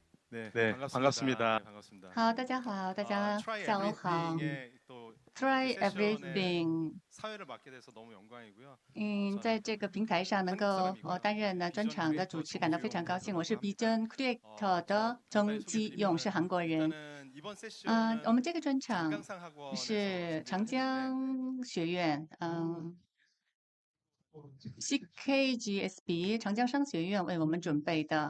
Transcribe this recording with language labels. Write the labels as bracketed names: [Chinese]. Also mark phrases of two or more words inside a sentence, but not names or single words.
[Korean] 네, 반갑습니다. [Chinese] 好，大家好，大家下午好。 [English] Try everything。 [Korean] 사회를 맡게 돼서 너무 영광이고요. [Chinese] 在这个平台上能够担任呢专场的主持，感到非常高兴。我是 Bijan Creator 的曾基勇，是韩国人。我们这个专场是长江学院，CKGSB 长江商学院为我们准备的。